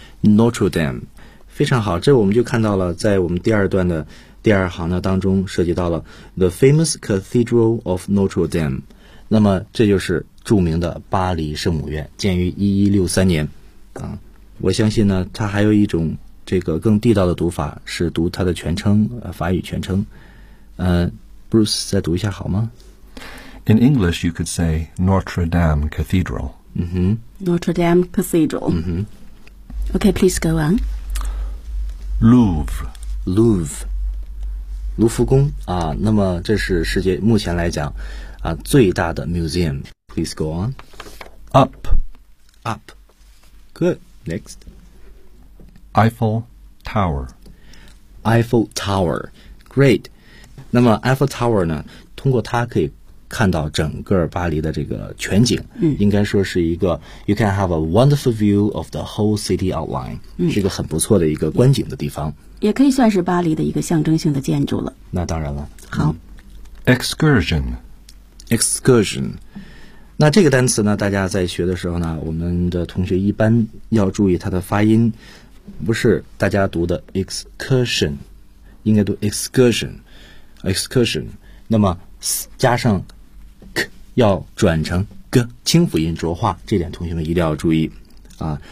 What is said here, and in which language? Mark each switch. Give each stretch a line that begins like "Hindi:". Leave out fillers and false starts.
Chinese: Notre Dame. 非常好，这我们就看到了在我们第二段的第二行的当中涉及到了
English: The famous cathedral of Notre Dame.
Chinese: 那么这就是著名的巴黎圣母院，建于1163年。我相信呢，它还有一种这个更地道的读法是读它的全称，法语全称。 Bruce 再读一下好吗？
English: In English, you could say Notre Dame Cathedral. Mm-hmm. Notre Dame Cathedral. Mm-hmm. Okay, please go on. Louvre.
Chinese: Louvre. 卢浮宫啊，那么这是世界目前来讲啊最大的 museum.
English: Please go on. Up. Up. Good. Next. Eiffel Tower.
Chinese: Eiffel Tower.
English: Great.
Chinese: 那么 Eiffel Tower 呢，通过它可以看到整个巴黎的这个全景，嗯，应该说是一个
English: you can have a wonderful view of the whole city outline，嗯，
Chinese: 是一个很不错的一个观景的地方，也可以算是巴黎的一个象征性的建筑了。那当然了。好，
English: excursion，
Chinese: 那这个单词呢，大家在学的时候呢，我们的同学一般要注意它的发音，不是大家读的 excursion， 应该读 excursion， 那么加上 k 要转成 g， 清辅音浊化，这点同学们一定要注意啊。